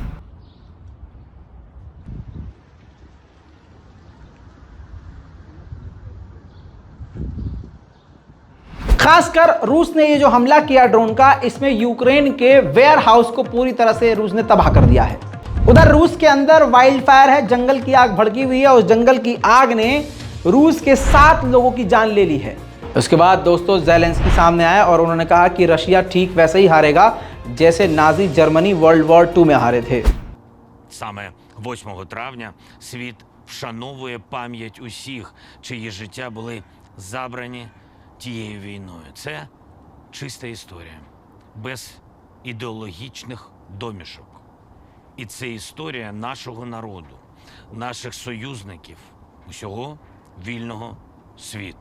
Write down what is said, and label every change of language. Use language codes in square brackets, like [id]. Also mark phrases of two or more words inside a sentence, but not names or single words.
[hi] खासकर रूस ने ये जो हमला किया ड्रोन का, इसमें यूक्रेन के वेयर हाउस को पूरी तरह से रूस ने तबाह कर दिया है। उधर रूस के अंदर वाइल्ड फायर है, जंगल की आग भड़की हुई है। उस जंगल की आग ने रूस के 7 लोगों की जान ले ली है। उसके बाद दोस्तों ज़ेलेंस्की सामने आया और उन्होंने कहा कि रशिया ठीक वैसे ही हारेगा जैसे नाजी जर्मनी वर्ल्ड वॉर 2 में हारे थे। [uk] Саме 8 травня світ вшановує пам'ять усіх, чиї життя були забрані тією війною. Це чиста історія, без ідеологічних домішок. І це історія нашого народу, наших союзників, усього вільного світу.